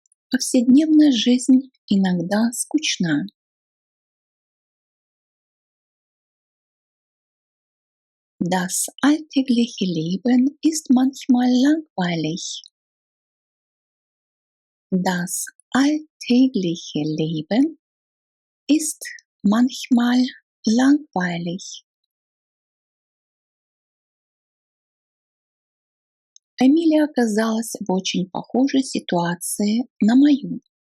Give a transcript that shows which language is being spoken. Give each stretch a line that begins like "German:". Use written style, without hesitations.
Russian: Повседневная жизнь иногда скучна.
German: Das alltägliche Leben ist manchmal langweilig. Das alltägliche Leben ist manchmal langweilig.
Russian: Эмилия оказалась в очень похожей ситуации на мою.